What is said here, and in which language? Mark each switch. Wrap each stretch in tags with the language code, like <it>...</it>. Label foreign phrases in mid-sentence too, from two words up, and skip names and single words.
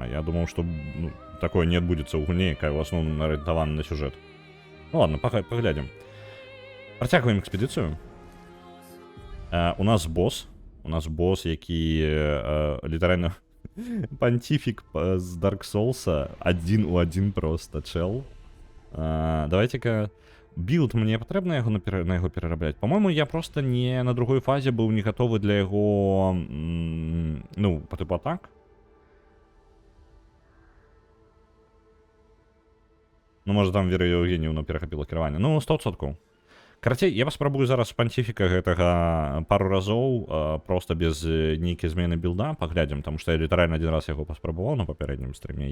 <be>Я думаў, што, ну, такое не адбудзецца ў гульне, якая ў асноўным арыентавана на сюжэт. Ну ладно, паглядзім. Працягваем экспедыцыю. У нас босс, які літаральна панціфік з Dark Souls'а, 1 у 1 просто чел. Давайте-ка, билд, мне патрэбна на яго перарабляць.</be> <ru>По-моему, я просто не на другой фазе</ru> <be>быў не гатовы для яго, ну, па тыпу атак. Ну, можа, там Вера Еўгенівна перахапіла кіраванне. Ну, 100%. Карацей, я паспрабую зараз панціфіка гэтага пару разоў, проста без нейкай змены билда, паглядзім, таму што я літаральна адзін раз яго паспрабаваў на папярэднім стрыме.</be>